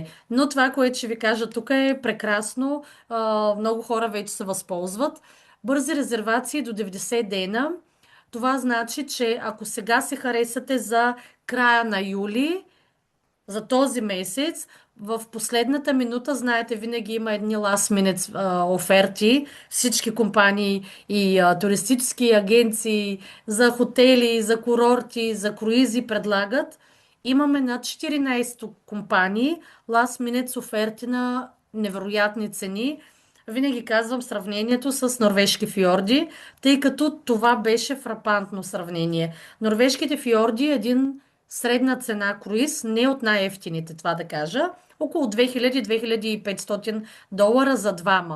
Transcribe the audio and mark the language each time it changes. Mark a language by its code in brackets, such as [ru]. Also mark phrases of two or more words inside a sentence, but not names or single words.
[bg] Но това, което ще ви кажа тук е прекрасно. Много хора вече се възползват. Бързи резервации до 90 дена. Това значи, че ако сега се харесате за края на юли, за този месец, в последната минута, знаете, винаги има едни [en] last minute [bg] оферти. Всички компании и туристически агенции за хотели, за курорти, за круизи предлагат. Имаме над 14 компании [en] last minute [bg] оферти на невероятни цени. Винаги казвам сравнението с норвежки фьорди, тъй като това беше фрапантно сравнение. Норвежките фьорди е един средна цена круиз, не от най-ефтините, това да кажа, около 2000-2500 долара за двама.